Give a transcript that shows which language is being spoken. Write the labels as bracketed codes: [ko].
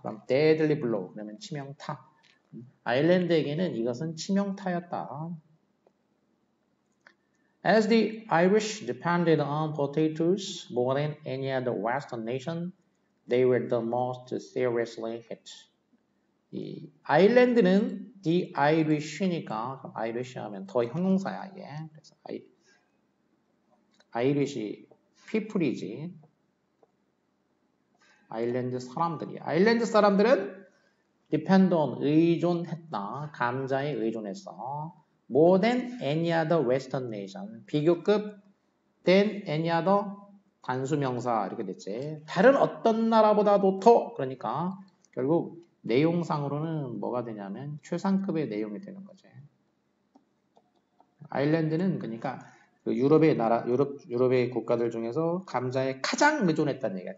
[ko] 그럼 [en] deadly blow [ko] 그러면 치명타. 아일랜드에게는 이것은 치명타였다. [en] As the Irish depended on potatoes more than any other Western nation, they were the most seriously hit. [ko] 이 아일랜드는 [en] the Irish [ko] 니까 Irish 하면 더 형용사야 이게. 그래서 Irish people이지. 아일랜드 사람들이. 아일랜드 사람들은 [en] depend on [ko] 의존했다. 감자에 의존했어. [en] More than any other Western nation. [ko] 비교급 [en] than any other [ko] 단수명사 이렇게 됐지. 다른 어떤 나라보다도 더 그러니까 결국 내용상으로는 뭐가 되냐면 최상급의 내용이 되는 거지. 아일랜드는 그러니까 그 유럽의 국가들 중에서 감자에 가장 의존했다는 얘기야.